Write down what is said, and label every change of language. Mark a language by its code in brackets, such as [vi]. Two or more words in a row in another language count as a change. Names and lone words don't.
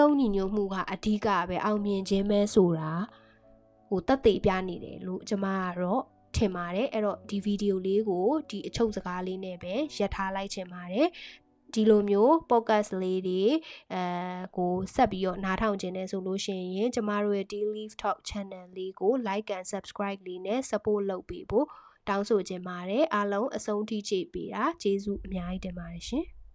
[my] လုံးညီညွတ်မှုကအဓိကပဲအောင်မြင်ခြင်းပဲဆိုတာသက်သေပြနေတယ်လို့ကျမကတော့ထင်ပါတယ်အဲ့တော့ဒီဗီဒီယိုလေးကိုဒီအချုပ်စကားလေးနဲ့ပဲရပ်ထားလိုက်ချင်ပါတယ်ဒီလိုမျိုး podcast လေးတွေကိုဆက်ပြီးတော့နားထောင်ခြင်းနဲ့ဆိုလို့ရှိရင်ကျမတို့ရဲ့ Daily Talk Channel လေးကို [en] like and subscribe [my] လေးနဲ့ support လုပ်ပေးဖို့တောင်းဆိုချင်ပါတယ်အားလုံးအဆုံးထိကြည့်ပေးတာကျေးဇူးအများကြီးတင်ပါတယ်ရှင်